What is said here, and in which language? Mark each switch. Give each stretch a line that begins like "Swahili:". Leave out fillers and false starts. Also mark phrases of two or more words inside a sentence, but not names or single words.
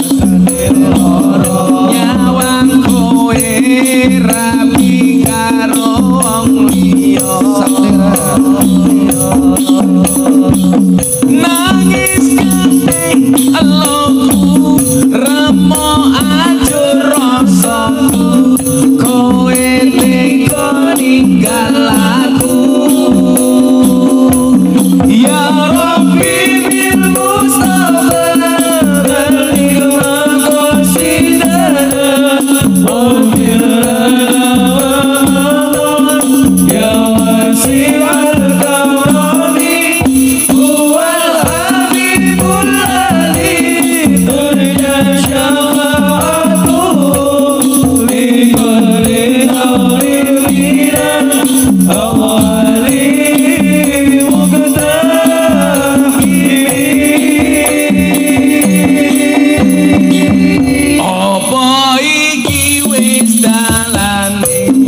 Javanese: nyawang kowe rapi karo wong liya nangis kabeh eloku remo ajur rasaku kowe tega ninggal aku
Arabic: يا رب بالمصطفى بلغ مقاصدنا واغفر لنا ما مضى يا واسع الكرم هو الحبيب الذي ترجى شفاعته لكل هول من الأهوال
Javanese: apa iki wis dalane